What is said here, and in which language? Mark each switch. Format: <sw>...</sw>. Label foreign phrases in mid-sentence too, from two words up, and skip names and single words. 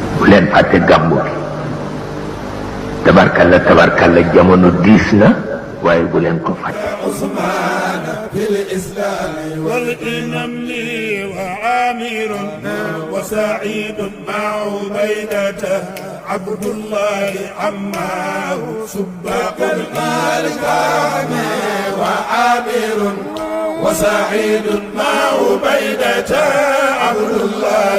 <wo>leen fàtte gàmmu gi tabarkalla jamono diis na waaye bu leen ko fàtte</wo> <ar>عثمان في الإسلام والإمام لي وعامر وسعيد مع عبيدة عبد الله عمار سباق المالك وعامر وسعيد مع عبيدة عبد الله</ar>